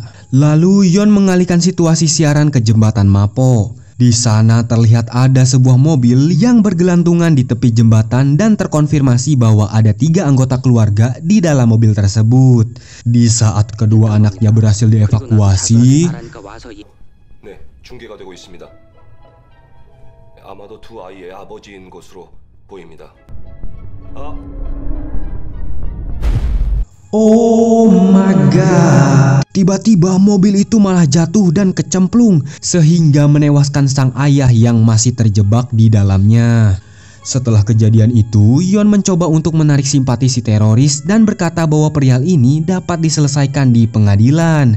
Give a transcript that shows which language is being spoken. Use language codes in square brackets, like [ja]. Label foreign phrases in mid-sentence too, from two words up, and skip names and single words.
[id] Lalu Yeon mengalihkan situasi siaran ke jembatan Mapo. Di sana terlihat ada sebuah mobil yang bergelantungan di tepi jembatan dan terkonfirmasi bahwa ada 3 anggota keluarga di dalam mobil tersebut. Di saat kedua anaknya berhasil dievakuasi, [ko] 네, 중계가 되고 있습니다. 아마도 두 아이의 아버지인 것으로 보입니다. [en] oh my god, [id] tiba-tiba mobil itu malah jatuh dan kecemplung sehingga menewaskan sang ayah yang masih terjebak di dalamnya. Setelah kejadian itu, Yeon mencoba untuk menarik simpati si teroris dan berkata bahwa perihal ini dapat diselesaikan di pengadilan.